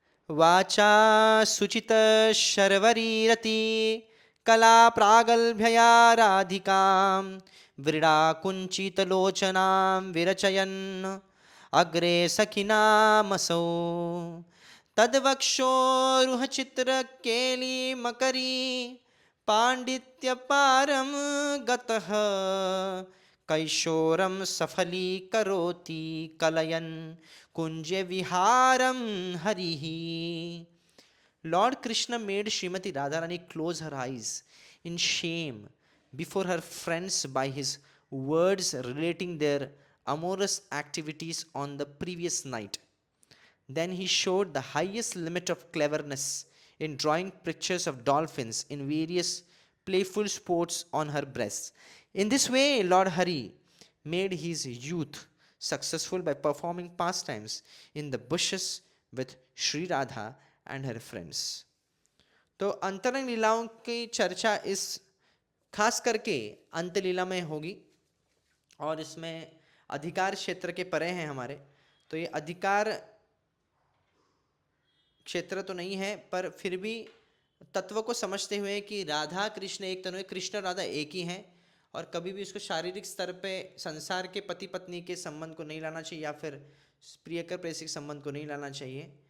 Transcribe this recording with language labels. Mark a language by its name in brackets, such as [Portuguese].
[Sanskrit] वाचा सुचित शर्वरीरति कला प्रागल्भ्यया राधिकां व्रीडा कुंचित लोचनां विरचयन् अग्रे सखिनामसौ तद्वक्षोरुह चित्र केली मकरी पांडित्य पारम गतः कैशोरम सफली करोति कलयन कुंजे विहारम हरिहि. [English] Lord Krishna made Srimati Radharani close her eyes in shame before her friends by his words relating their amorous activities on the previous night. Then he showed the highest limit of cleverness in drawing pictures of dolphins in various playful sports on her breasts. In this way, Lord Hari made his youth successful by performing pastimes in the bushes with Sri Radha and her friends. [Hindi] तो अंतरंग लीलाओं की चर्चा इस खास करके अंत लीला में होगी, और इसमें अधिकार क्षेत्र के परे हैं हमारे. तो ये अधिकार क्षेत्र तो नहीं है, पर फिर भी तत्व को समझते हुए कि राधा कृष्ण एक तनु, कृष्ण राधा एक ही हैं, और कभी भी उसको शारीरिक स्तर पे संसार के पति पत्नी के संबंध को नहीं लाना चाहिए, या फिर प्रियकर प्रेयसी संबंध को नहीं लाना चाहिए.